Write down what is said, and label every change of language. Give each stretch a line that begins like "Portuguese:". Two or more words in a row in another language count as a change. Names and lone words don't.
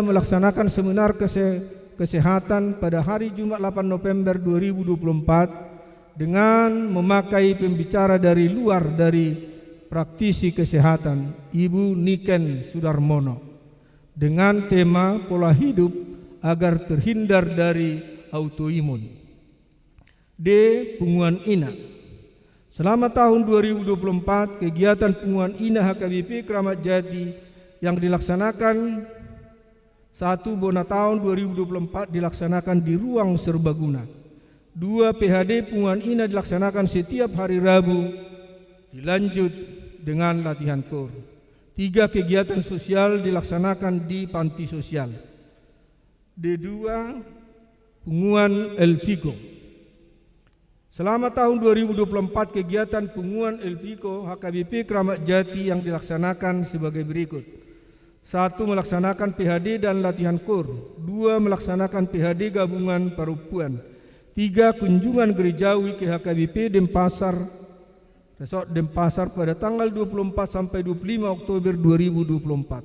Indonesian: Melaksanakan seminar kesehatan pada hari Jumat 8 November 2024 dengan memakai pembicara dari luar dari praktisi kesehatan Ibu Niken Sudarmono dengan tema pola hidup agar terhindar dari autoimun. D. Punguan Ina. Selama tahun 2024 kegiatan punguan Ina HKBP Kramat Jati yang dilaksanakan 1. Bona tahun 2024 dilaksanakan di ruang serbaguna. 2. PHD punguan Ina dilaksanakan setiap hari Rabu, dilanjut dengan latihan KOR. 3. Kegiatan sosial dilaksanakan di panti sosial. D2. Punguan Elpiko. Selama tahun 2024 kegiatan punguan Elpiko HKBP Kramat Jati yang dilaksanakan sebagai berikut. 1. Melaksanakan PHD dan latihan KOR. 2. Melaksanakan PHD gabungan perempuan. 3. Kunjungan gerejawi ke HKBP Denpasar, Resort Denpasar pada tanggal 24 sampai 25 Oktober 2024.